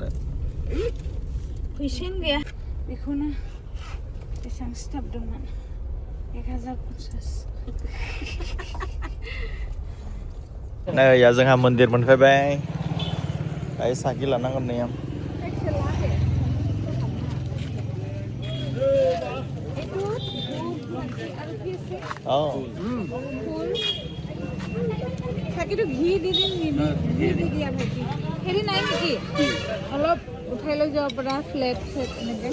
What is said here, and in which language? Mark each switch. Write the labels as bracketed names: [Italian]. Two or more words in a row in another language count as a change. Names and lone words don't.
[Bodo] फैसायानो गैया बेखौनो बेसेबां सिथाबदोंमोन 1050 नै या जोंहा मन्दिर मोनफैबाय दायो साखि लानांगोन नै आं [Assamese] চাকিটো ঘি দি দিম ঘি দি দিয়া ভাইটি হেৰি নাই নেকি অলপ উঠাই লৈ যাব পৰা [English] flat flat [Assamese] এনেকৈ